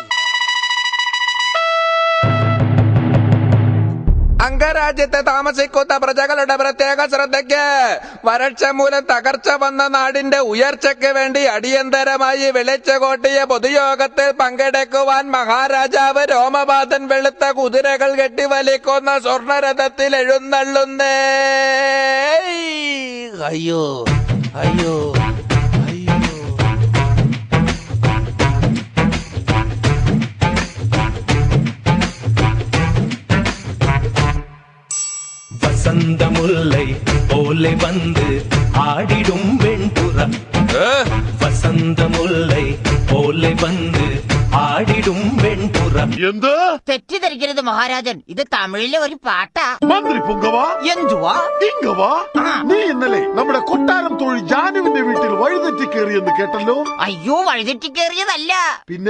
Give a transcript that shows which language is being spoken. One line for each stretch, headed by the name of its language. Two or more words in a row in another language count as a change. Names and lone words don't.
Malayalam: അംഗരാജ്യത്തെ താമസിക്കുന്ന പ്രജകളുടെ പ്രത്യേക ശ്രദ്ധയ്ക്ക് വരൾച്ച മൂലം തകർച്ച വന്ന നാടിന്റെ ഉയർച്ചയ്ക്ക് വേണ്ടി അടിയന്തരമായി വിളിച്ചുകൂട്ടിയ പൊതുയോഗത്തിൽ പങ്കെടുക്കുവാൻ മഹാരാജാവ് രോമപാതൻ വെളുത്ത കുതിരകൾ കെട്ടിവലിക്കുന്ന സ്വർണരഥത്തിൽ എഴുന്നള്ളുന്നേ. അയ്യോ അയ്യോ
Tamil: வசந்த முல்லை போலே வந்து ஆடிடும் வெண்புறம். வசந்த முல்லை போலே வந்து ஆடிடும் வெண்புறம்.
Malayalam: എന്ത് തെറ്റിദ്ധരിക്കരുത് മഹാരാജൻ, ഇത് തമിഴിലെ ഒരു പാട്ടാ. മന്ത്രി പുങ്കവാ, എന്തുവാ ഇങ്കവാ, നീ ഇന്നലെ നമ്മുടെ കൊട്ടാരം തൊഴിൽ ജാനുവിന്റെ വീട്ടിൽ വഴിതെറ്റി കയറിയെന്ന് കേട്ടല്ലോ. അയ്യോ, വഴിതെറ്റി കയറിയതല്ല, പിന്നെ